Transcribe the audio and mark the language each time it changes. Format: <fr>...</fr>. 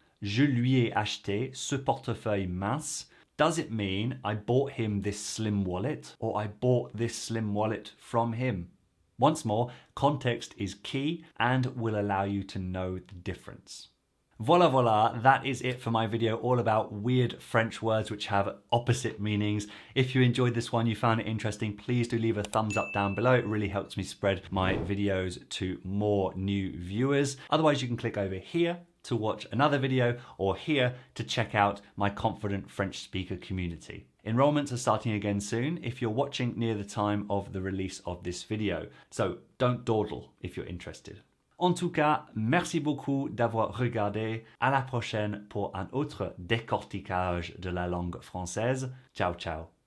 <fr>Je lui ai acheté ce portefeuille mince.</fr> <en>Does it mean I bought him this slim wallet, or I bought this slim wallet from him? Once more, context is key and will allow you to know the difference. Voila, that is it for my video all about weird French words which have opposite meanings. If you enjoyed this one, you found it interesting, please do leave a thumbs up down below. It really helps me spread my videos to more new viewers. Otherwise, you can click over here to watch another video, or here to check out my confident French speaker community. Enrollments are starting again soon if you're watching near the time of the release of this video. So don't dawdle if you're interested.</en> <fr>En tout cas, merci beaucoup d'avoir regardé. À la prochaine pour un autre décortiquage de la langue française. Ciao, ciao.</fr>